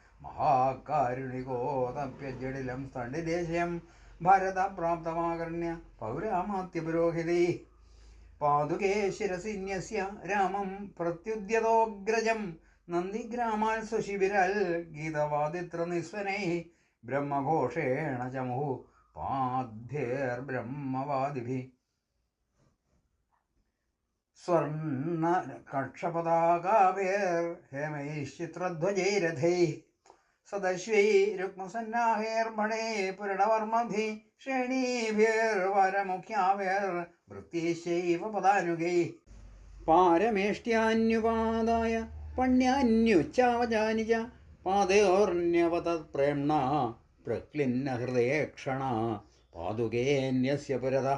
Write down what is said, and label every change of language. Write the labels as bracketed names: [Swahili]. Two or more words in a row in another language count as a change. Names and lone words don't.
[Sanskrit] മഹാകാരുണികോതപ്യജടിലം സ്തണ്ഡിദേശയം ഭാരത പ്രാപ്തമാകർണ്യ പൗരാമാത്യപുരോഹിതൈ പാതുകേ ശിരസിന്യസ്യ രാമം പ്രത്യുദ്യതോഗ്രജം നന്ദിഗ്രാമാൽ സുശിബിരൽ ഗീതവാദിത്ര നിസ്വനൈ ബ്രഹ്മഘോഷേണ ചമുഹു പാദ്ഭിർബ്രഹ്മവാദിഭിः स्वर्णकक्षपताकाभिर्हेमैश्चित्रध्वजैरथैः सदश्वैरुक्मसन्नाहैर्मणे पुरणवर्मभिः श्रेणीभिर्वरमुख्याभिर्वृत्तिश्चैव पदानुगैः पारमेष्ट्यान्युपादाय पण्यान्युच्चावजानि च पादयोर्न्यवतत्प्रेम्णा प्रक्लिन्नहृदयेक्षणा पादुकेऽन्यस्य पुरतः